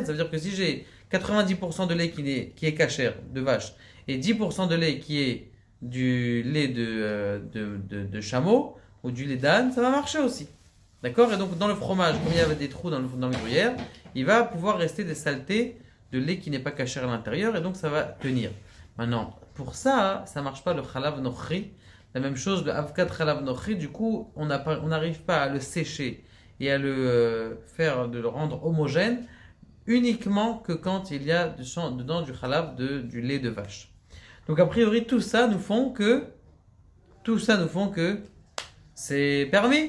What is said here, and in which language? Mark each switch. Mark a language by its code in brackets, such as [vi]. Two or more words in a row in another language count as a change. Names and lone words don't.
[fr] Ça veut dire que si j'ai 90% de lait qui est kasher, de vache, et 10% de lait qui est du lait de chameau, ou du lait d'âne, ça va marcher aussi. D'accord? Et donc dans le fromage, comme il y avait des trous dans le gruyère, il va pouvoir rester des saletés de lait qui n'est pas kasher à l'intérieur, et donc ça va tenir. Maintenant, pour ça, ça marche pas le [he] חלב נכרי. [fr] La même chose, le [he] אבקת חלב נכרי, [fr] du coup, on n'arrive pas à le sécher et à de le rendre homogène uniquement que quand il y a dedans du chalav, du lait de vache. Donc a priori tout ça nous font que c'est permis.